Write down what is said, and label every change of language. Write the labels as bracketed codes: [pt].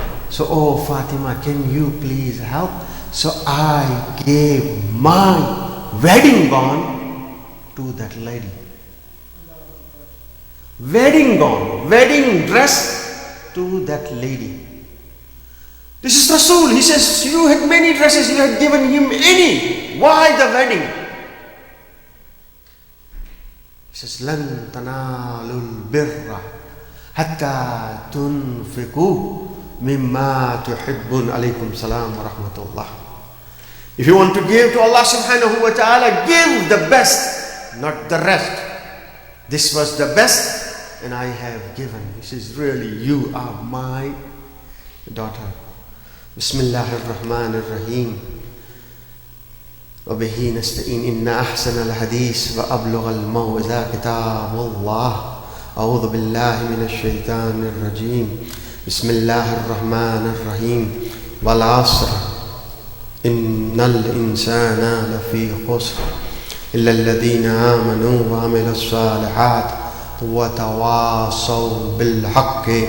[en] So, oh Fatima, can you please help? So I gave my wedding gown to that lady. Wedding gown, wedding dress to that lady. This is Rasul. He says, you had many dresses, you had given him any. Why the wedding? He says, [ar] لَن تَنَالُوا الْبِرَّ حَتَّى تُنْفِقُوا مِمَّا تُحِبُّونَ عَلَيْكُمْ السَّلَامُ وَرَحْمَةُ اللَّهِ. [en] If you want to give to Allah subhanahu wa ta'ala, give the best, not the rest. This was the best and I have given. He says, really, you are my daughter. [ar] Bismillahir Rahmanir Rahim. وبه نستعين إن أحسن الحديث وأبلغ الموعظة كتاب الله أعوذ بالله من الشيطان الرجيم بسم الله الرحمن الرحيم والعصر إن الإنسان لفي خسر إلا الذين آمنوا وعملوا الصالحات وتواصوا بالحق